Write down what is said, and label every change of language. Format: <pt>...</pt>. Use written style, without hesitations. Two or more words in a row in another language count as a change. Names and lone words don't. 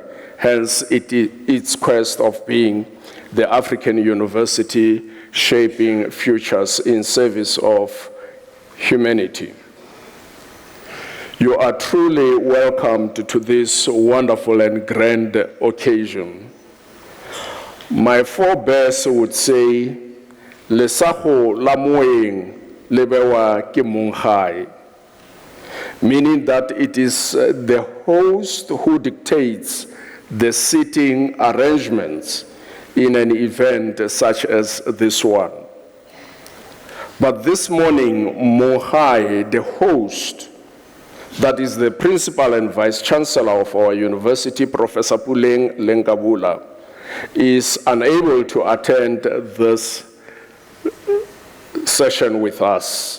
<en>Hence, its quest of being the African university shaping futures in service of humanity. You are truly welcomed to this wonderful and grand occasion. My forebears would say,</en> <st>Lesaho la moeng lebewa ke monghai,</st> <en>meaning that it is the host who dictates the seating arrangements in an event such as this one. But this morning, Mohai, the host, that is the Principal and Vice Chancellor of our university, Professor Puleng Lenkabula, is unable to attend this session with us.</en>